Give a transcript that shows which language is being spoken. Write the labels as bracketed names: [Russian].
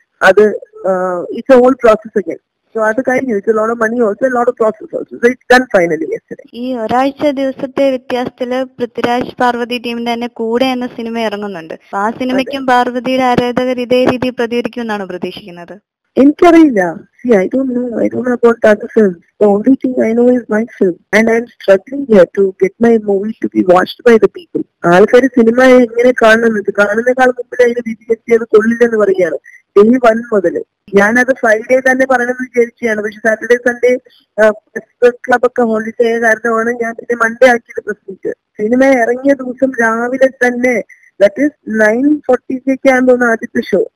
[English] അത് it's a whole process again. So [Malayalam] അത് കഴിഞ്ഞു. [English] It's a lot of money also, a lot of process also. So it's done finally yesterday. [Malayalam] ഈ ഒരാഴ്ച ദിവസത്തെ വ്യത്യാസത്തില് Prithviraj Parvathi team തന്നെ കൂടെ എന്ന സിനിമ ഇറങ്ങുന്നുണ്ട്. ആ സിനിമയ്ക്കും പാർവതിയുടെ ആരാധകർ ഇതേ രീതിയിൽ പ്രതികരിക്കുമെന്നാണ് പ്രതീക്ഷിക്കുന്നത്. എനിക്കറിയില്ല. [English] See, I don't know about other films. The only thing I know is my film. And I'm struggling here to get my movie to be watched by the people. [Malayalam] ആൾക്കാർ സിനിമ എങ്ങനെ കാണുന്നതിനേക്കാൾ മുമ്പിൽ അതിന് വിധിയെത്തിയത് കൊള്ളില്ലെന്ന് പറയുകയാണ്. ഡേ 1 മുതൽ. ഞാനത് Friday തന്നെ പറയണമെന്ന് വിചാരിച്ചാണ്. പക്ഷെ സാറ്റർഡേ സൺഡേ പ്രസ് ക്ലബ് ഒക്കെ ഹോളിഡേ ആയ കാരണമാണ് ഞാൻ പിന്നെ മൺഡേ ആക്കിയത് പ്രസ് മീറ്റ്. സിനിമ ഇറങ്ങിയ ദിവസം രാവിലെ തന്നെ, ദാറ്റ് ഈസ് 9:40 ആകുമ്പോൾ ആദ്യത്തെ ഷോ.